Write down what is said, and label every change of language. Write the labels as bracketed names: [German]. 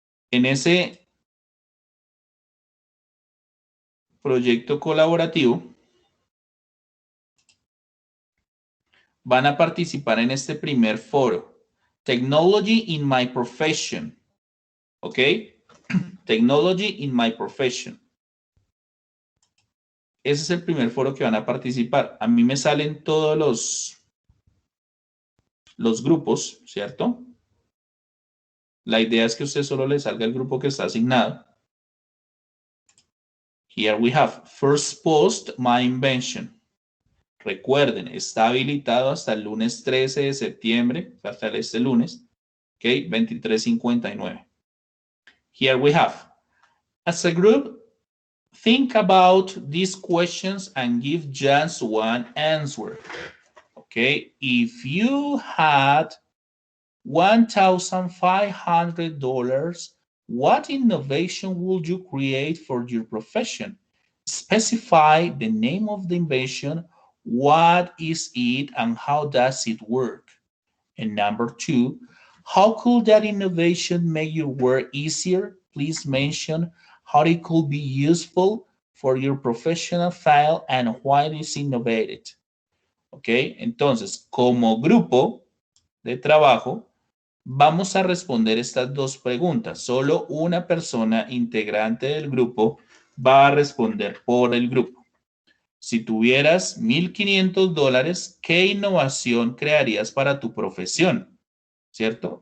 [Spanish] En ese proyecto colaborativo van a participar en este primer foro, Technology in my profession, ¿ok? [English] Technology in my profession. [Spanish] Ese es el primer foro que van a participar. A mí me salen todos los grupos, ¿cierto? La idea es que a usted solo le salga el grupo que está asignado. [English] Here we have first post my invention. [Spanish] Recuerden, está habilitado hasta el lunes 13 de septiembre, hasta este lunes, ok, 23:59. [English] Here we have, as a group, think about these questions and give just one answer. Okay, if you had $1,500, what innovation would you create for your profession? Specify the name of the invention, what is it, and how does it work? And number 2, how could that innovation make your work easier? Please mention how it could be useful for your professional file and why it is innovated. [Spanish] ¿Ok? Entonces, como grupo de trabajo, vamos a responder estas dos preguntas. Solo una persona integrante del grupo va a responder por el grupo. Si tuvieras $1,500, ¿qué innovación crearías para tu profesión? ¿Cierto?